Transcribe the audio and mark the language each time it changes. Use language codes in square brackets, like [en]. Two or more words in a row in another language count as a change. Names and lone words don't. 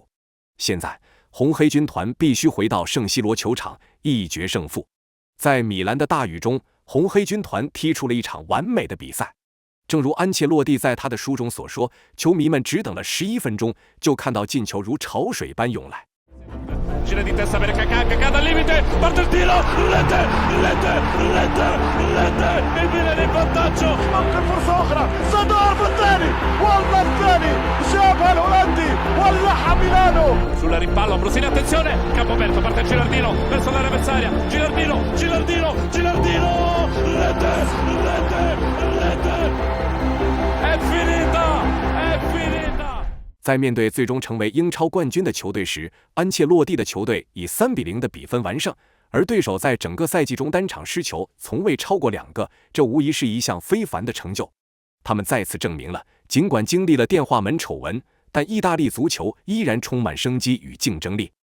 [zh] 现在，红黑军团必须回到圣西罗球场一决胜负。在米兰的大雨中，红黑军团踢出了一场完美的比赛。正如安切洛蒂在他的书中所说，球迷们只等了11分钟，就看到进球如潮水般涌来。 [it] Gira di testa per Kaká, Kaká dal limite, parte il tiro, rete, il Milan in vantaggio, [ar] ممكن فرصة أخرى صدار الثاني والله الثاني جابها الهولندي ولعها ميلانو. [it] Sulla rimpallo Ambrosini, attenzione, campo aperto, parte Gilardino verso l'area avversaria, Gilardino, rete, è finita. [zh] 在面对最终成为英超冠军的球队时，安切洛蒂的球队以3-0的比分完胜，而对手在整个赛季中单场失球从未超过2个，这无疑是一项非凡的成就。他们再次证明了，尽管经历了电话门丑闻，但意大利足球依然充满生机与竞争力。